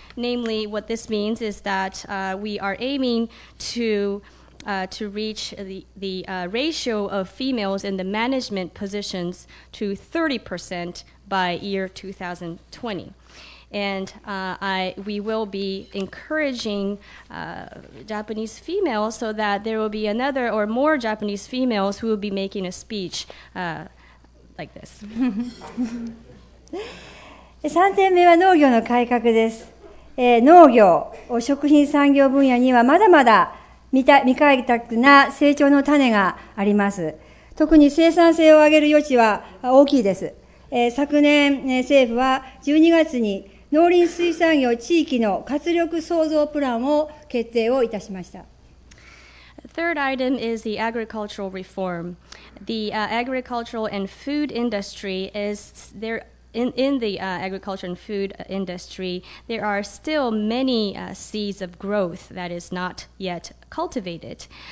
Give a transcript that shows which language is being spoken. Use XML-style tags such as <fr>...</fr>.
<en>Namely, what this means is that we are aiming to reach the ratio of females in the management positions to 30% by year 2020. And we will be encouraging Japanese females so that there will be another or more Japanese females who will be making a speech like this.</en> <ja>3点目は農業の改革です。農業、食品産業分野にはまだまだ未開拓な成長の種があります。特に生産性を上げる余地は大きいです。昨年、政府は12月に農林水産業地域の活力創造プランを決定をいたしました。</ja> <en>The third item is the agricultural reform. The agricultural and food industry is there. In the agriculture and food industry, there are still many seeds of growth that is not yet cultivated.</en>